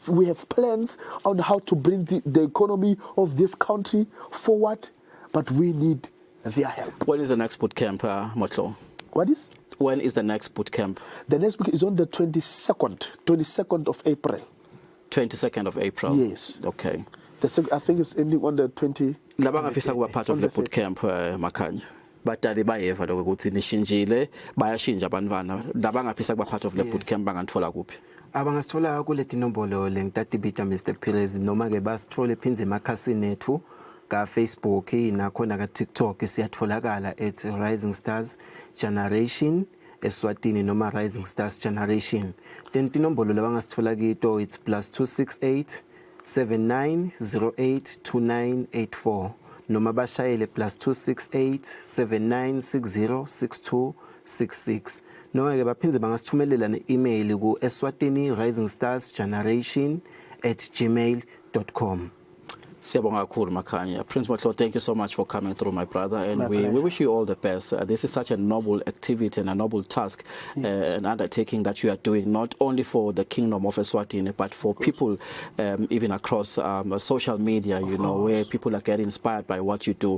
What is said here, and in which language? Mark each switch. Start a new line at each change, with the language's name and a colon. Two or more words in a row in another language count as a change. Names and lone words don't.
English: We have plans on how to bring the economy of this country forward, but we need their help. When is the next boot camp, Motlo? What is? When is the next boot camp? The next boot is on the 22nd of April. 22nd of April? Yes. Okay. I think it's ending on the 20th.
Swati: Labangafisa kuba
English: part of the boot camp, Makanya.
Swati: Batali bayeva lokho ukuthi nishinjile bayashinja abantwana labangafisa kuba
English: part of the boot camp
Swati: banganthola kuphi abangasithola kuleti nombolo lengitatibita Mr Perez noma ke basithole phinze emakhasini ethu ka Facebook nakhona ka TikTok siyatholakala at Rising Stars Generation Eswatini noma Rising Stars Generation. Then tinombolo labangasithola kito it's +268 79082984 noma bashayele +268 79606266 noma ke baphindze bangasithumelela ne-email ku eswatini.risingstarsgeneration@gmail.com. Siyabonga kakhulu Makhanya.
English: Prince Motlo, thank you so much for coming through, my brother, and we wish you all the best. This is such a noble activity and a noble task, an undertaking that you are doing, not only for the Kingdom of Eswatini, but for people even across social media, you know, where people are getting inspired by what you do.